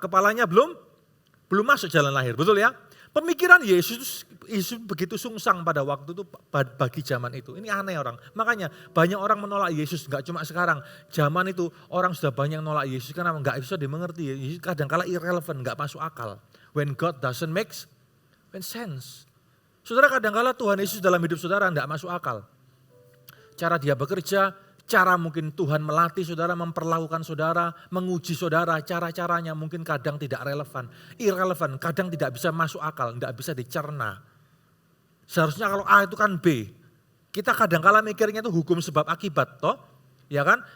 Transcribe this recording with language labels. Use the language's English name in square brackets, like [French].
[Indonesian] Kepalanya belum masuk jalan lahir, betul ya? Pemikiran Yesus begitu sungsang pada waktu itu bagi zaman itu. Ini aneh orang. Makanya banyak orang menolak Yesus, enggak cuma sekarang. Zaman itu orang sudah banyak menolak Yesus karena enggak bisa dimengerti. Yesus kadang-kala irrelevant, enggak masuk akal. [English] When God doesn't make sense. [Indonesian] Saudara kadang-kala Tuhan Yesus dalam hidup saudara enggak masuk akal. Cara dia bekerja, cara mungkin Tuhan melatih saudara, memperlakukan saudara, menguji saudara, cara-caranya mungkin kadang tidak relevan, irrelevant, kadang tidak bisa masuk akal, tidak bisa dicerna. Seharusnya kalau A itu kan B. Kita kadang-kala mikirnya itu hukum sebab akibat, toh? Ya kan?